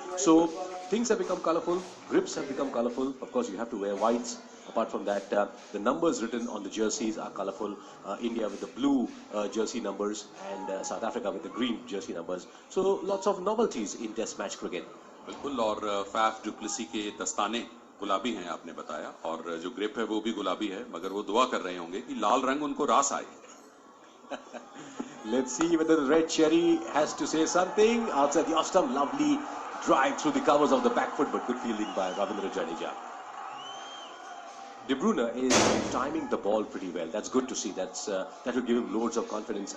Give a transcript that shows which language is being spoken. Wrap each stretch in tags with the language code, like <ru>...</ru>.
<en>So things have become colorful, grips have become colorful. Of course, you have to wear whites. Apart from that, the numbers written on the jerseys are colorful. India with the blue jersey numbers and South Africa with the green jersey numbers. So lots of novelties in Test match cricket.</en> <hi>बिल्कुल, और Faf du Plessis के दस्ताने गुलाबी हैं आपने बताया, और जो ग्रिप है वो भी गुलाबी है, मगर वो दुआ कर रहे होंगे कि लाल रंग उनको रास आए.</hi> <en>Let's see whether the red cherry has to say something. Outside the off stump, lovely drive through the covers of the back foot, but good fielding by Ravindra Jadeja. De Bruyne is timing the ball pretty well. That's good to see. That will give him loads of confidence.</en>